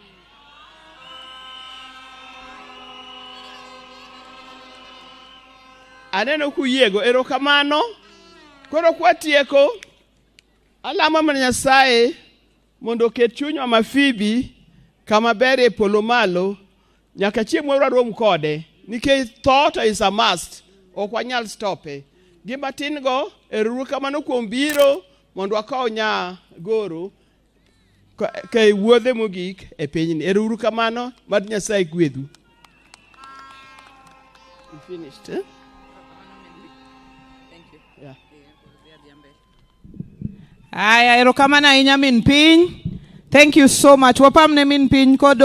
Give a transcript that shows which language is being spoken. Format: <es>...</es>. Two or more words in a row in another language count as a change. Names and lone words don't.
<luo>Aneno kuyiego erokamano. Koro kwatieko. Alama mana Nyasaye mondo ket chuny Mama Phoebe kama ber e polo malo nyaka chieng' moro rom kode nikech</luo> <en>thought is a must.</en> <luo>Ok wanyal stope. Gima tin go erokamano kuom biro mondo akaw nya goro ke wuodhe mogik e pinyni. Erokamano mad Nyasaye gwedhu.</luo> <en>We finished, eh? Yeah.</en> <luo>Aya, erokamano ahinya min piny.</luo> <en>Thank you so much.</en> <luo>Wapamne min piny kodo.</luo>